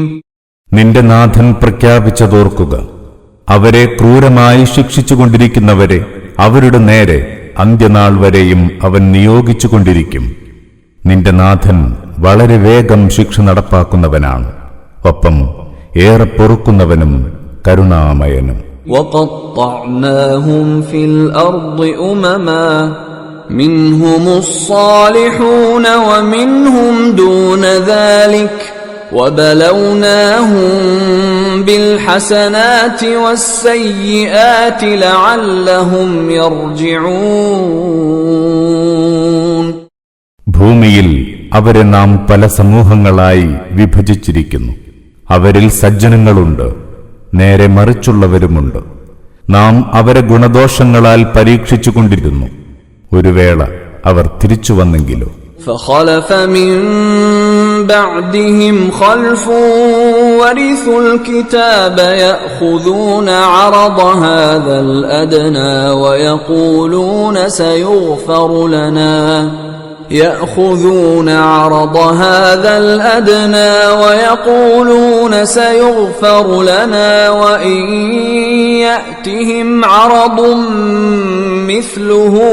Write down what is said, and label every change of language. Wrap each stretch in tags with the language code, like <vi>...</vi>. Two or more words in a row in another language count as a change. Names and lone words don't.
<ml>നിന്റെ നാഥൻ പ്രഖ്യാപിച്ചതോർക്കുക. അവരെ ക്രൂരമായി ശിക്ഷിച്ചുകൊണ്ടിരിക്കുന്നവരെ അവരുടെ നേരെ അന്ത്യനാൾ വരെയും അവൻ നിയോഗിച്ചുകൊണ്ടിരിക്കും. നിന്റെ നാഥൻ വളരെ വേഗം ശിക്ഷ നടപ്പാക്കുന്നവനാണ്, ഒപ്പം ഏറെ പൊറുക്കുന്നവനും കരുണാമയനും.</ml> <ar>وَقَطَّعْنَاهُمْ فِي الْأَرْضِ أُمَمًا مِنْهُمُ الصَّالِحُونَ وَمِنْهُمْ دُونَ ذَلِكَ وَبَلَوْنَاهُمْ بِالْحَسَنَاتِ وَالسَّيِّئَاتِ لَعَلَّهُمْ يَرْجِعُونَ.</ar> <ml>ഭൂമിയിൽ അവരെ നാം പല സമൂഹങ്ങളായി വിഭജിച്ചിരിക്കുന്നു. അവരിൽ സജ്ജനങ്ങളുണ്ട്, നേരെ മറിച്ചുള്ളവരുമുണ്ട്. നാം അവരെ ഗുണദോഷങ്ങളാൽ പരീക്ഷിച്ചുകൊണ്ടിരുന്നു. ഒരു വേള അവർ തിരിച്ചു വന്നെങ്കിലോ.</ml> <ar>فخلف من بعدهم خلف ورثوا الكتاب يأخذون عرض هذا الأدنى ويقولون سيغفر لنا يأخذون عرض هذا الأدنى ويقولون سيغفر لنا وإن يأتهم عرض مثله</ar>